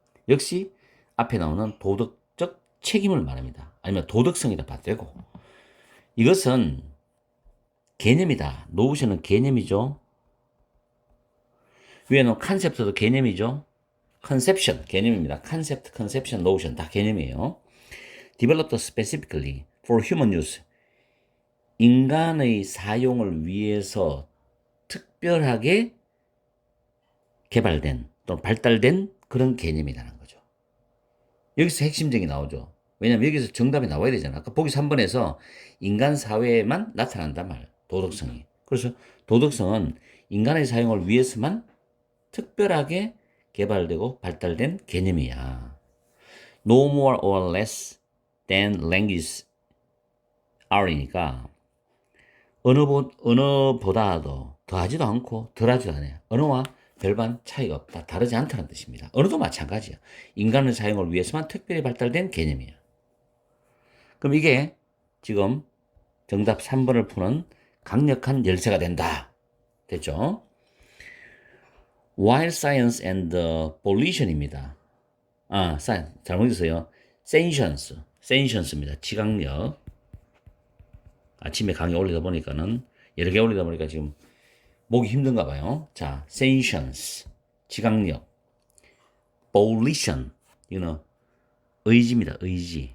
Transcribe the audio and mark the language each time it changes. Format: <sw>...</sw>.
<ko>역시 앞에 나오는 도덕적 책임을 말합니다. 아니면 도덕성이라 봐도 되고. 이것은 개념이다. 노션은 개념이죠. 위에는 컨셉트도 개념이죠. 컨셉션 개념입니다. 컨셉트, 컨셉션, 노션 다 개념이에요.</ko> <en>Developed specifically for human use.</en> <ko>인간의 사용을 위해서 특별하게 개발된 또는 발달된 그런 개념이라는 거죠. 여기서 핵심적이 나오죠. 왜냐하면 여기서 정답이 나와야 되잖아. 아까 보기 3번에서 인간 사회에만 나타난단 말. 도덕성이. 그래서 도덕성은 인간의 사용을 위해서만 특별하게 개발되고 발달된 개념이야.</ko> <en>No more or less than languages are이니까</en> <ko>언어보다도 더하지도 않고 덜하지도 않아요. 언어와 별반 차이가 없다. 다르지 않다는 뜻입니다. 언어도 마찬가지야. 인간의 사용을 위해서만 특별히 발달된 개념이야. 그럼 이게 지금 정답 3번을 푸는 강력한 열쇠가 된다. 됐죠?</ko> <en>While science and volition입니다.</en> <ko>잘못했어요. sentience입니다. 지각력. 아침에 강의 올리다 보니까는 여러 개 올리다 보니까 지금 목이 힘든가 봐요. 자, sentience, 지각력, volition, 이거는 의지입니다. 의지.</ko>